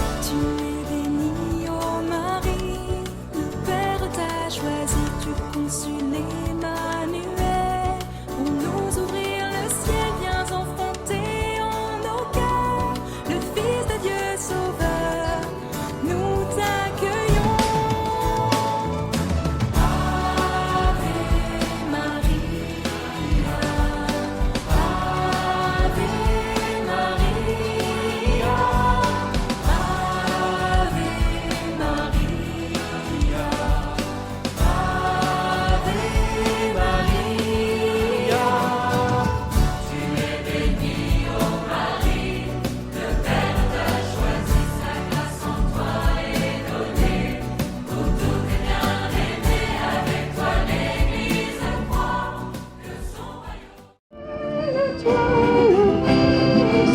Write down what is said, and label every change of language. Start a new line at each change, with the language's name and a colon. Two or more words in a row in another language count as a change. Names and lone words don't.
French: Tu es bénie, ô Marie, le Père t'a choisi, tu consules Emmanuel. Pour nous ouvrir le ciel, viens enfanter en nos cœurs, le Fils de Dieu Sauveur, nous t'accueillons.
Latin: Ave Maria, Ave Maria, Ave Maria, Ave Maria.
French: Tu es bénie, ô Marie, le Père t'a choisi, sa grâce en toi est donnée. Pour tout est bien-aimé, avec toi l'Église croit que son royaume.